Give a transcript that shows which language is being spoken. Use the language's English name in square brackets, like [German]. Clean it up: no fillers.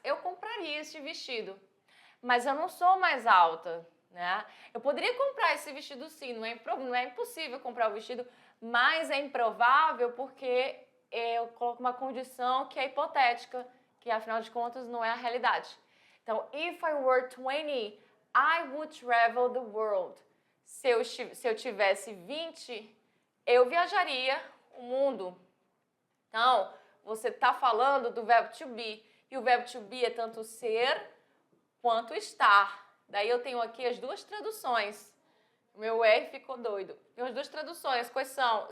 [Portuguese] Eu compraria este vestido. Mas eu não sou mais alta, né? Eu poderia comprar esse vestido sim, não é impossível comprar o vestido, mas é improvável porque eu coloco uma condição que é hipotética, que afinal de contas não é a realidade. Então, [English] if I were 20, I would travel the world. [Portuguese] Se eu tivesse 20, eu viajaria o mundo. Então, você está falando do verbo to be. E o verbo to be é tanto ser quanto estar. Daí eu tenho aqui as duas traduções. O meu R ficou doido. Tem as duas traduções. Quais são?